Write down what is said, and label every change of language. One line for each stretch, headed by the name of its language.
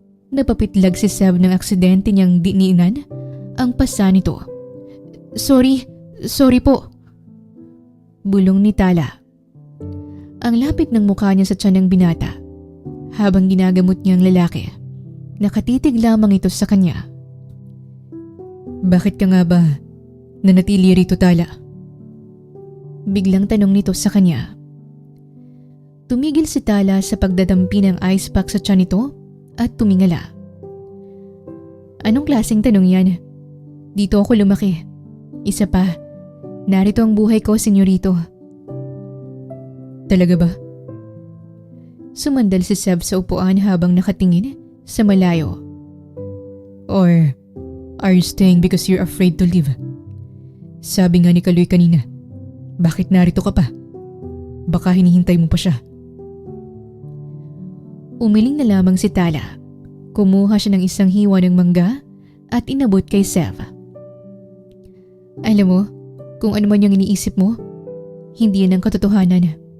Filipino: Napapitlag si Sev ng aksidente niyang diniinan ang pasa nito. Sorry po. Bulong ni Tala. Ang lapit ng mukha niya sa tiyan ng binata habang ginagamot niya ang lalaki. Nakatitig lamang ito sa kanya. Bakit ka nga ba nanatili rito, Tala? Biglang tanong nito sa kanya. Tumigil si Tala sa pagdadampi ng ice pack sa tiyan nito at tumingala. Anong klaseng tanong yan? Dito ako lumaki. Isa pa, narito ang buhay ko, senyorito. Talaga ba? Sumandal si Sev sa upuan habang nakatingin sa malayo.
English: Or are you staying because you're afraid to leave?
Filipino: Sabi nga ni Kaloy kanina, bakit narito ka pa? Baka hinihintay mo pa siya. Umiling na lamang si Tala. Kumuha siya ng isang hiwa ng mangga at inabot kay Sev. Alam mo, kung ano man yung iniisip mo, hindi yan ang katotohanan.